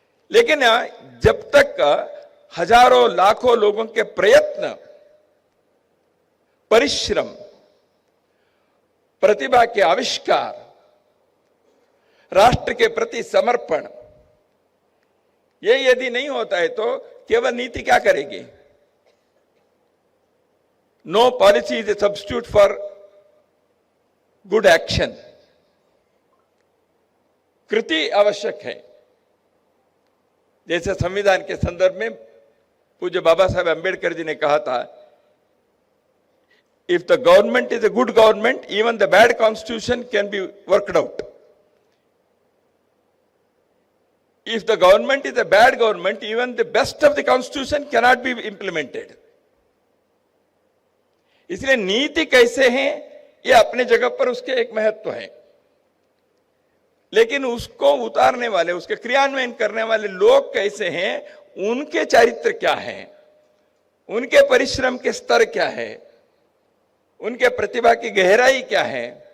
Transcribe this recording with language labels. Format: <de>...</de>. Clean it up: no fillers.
<hi>लेकिन जब तक हजारों लाखों लोगों के प्रयत्न, परिश्रम, प्रतिभा के आविष्कार, राष्ट्र के प्रति समर्पण, ये यदि नहीं होता है तो केवल नीति क्या करेगी?</hi> <en>No policy is a substitute for good action.</en> <hi>कृति आवश्यक है। जैसे संविधान के संदर्भ में पूज्य बाबा साहेब अंबेडकर जी ने कहा था,</hi> <en>if the government is a good government, even the bad constitution can be worked out. If the government is a bad government, even the best of the constitution cannot be implemented.</en> <hi>इसलिए नीति कैसे है ये अपने जगह पर उसके एक महत्व है, लेकिन उसको उतारने वाले, उसके क्रियान्वयन करने वाले लोग कैसे हैं, उनके चरित्र क्या है, उनके परिश्रम के स्तर क्या है, उनके प्रतिभा की गहराई क्या है,</hi>